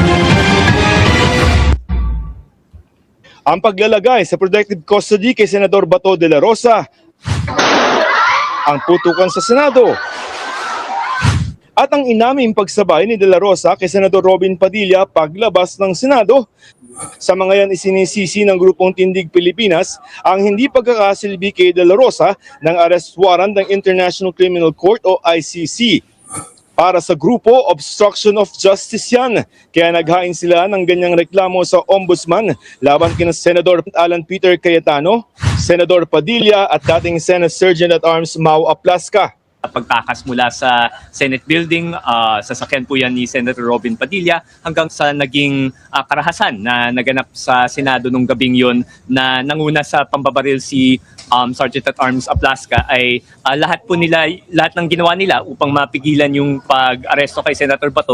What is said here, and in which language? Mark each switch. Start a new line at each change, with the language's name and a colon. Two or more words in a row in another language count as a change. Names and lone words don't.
Filipino: Ang paglalagay sa
English: protective custody
Filipino: kay Senador Bato de la Rosa, ang putukan sa Senado, at ang inaming pagsabay ni De La Rosa kay Senador Robin Padilla paglabas ng Senado. Sa mga yan isinisisi ng Grupong Tindig Pilipinas ang hindi pagkakasilbi kay De La Rosa ng
English: arrest warrant
Filipino: ng International Criminal Court o ICC. Para sa grupo,
English: obstruction of justice yan.
Filipino: Kaya naghain sila ng ganyang reklamo sa Ombudsman laban kina Senador Alan Peter Cayetano, Senador Padilla at dating Senate Sergeant at Arms Mau Aplasca. Pagtakas mula sa
English: Senate building,
Filipino: sasakyan po yan ni Senator Robin Padilla hanggang sa naging karahasan na naganap sa Senado nung gabing yon na nanguna sa pambabaril si Sergeant at Arms Aplasca ay lahat ng ginawa nila upang mapigilan yung pag-aresto kay Senator Bato.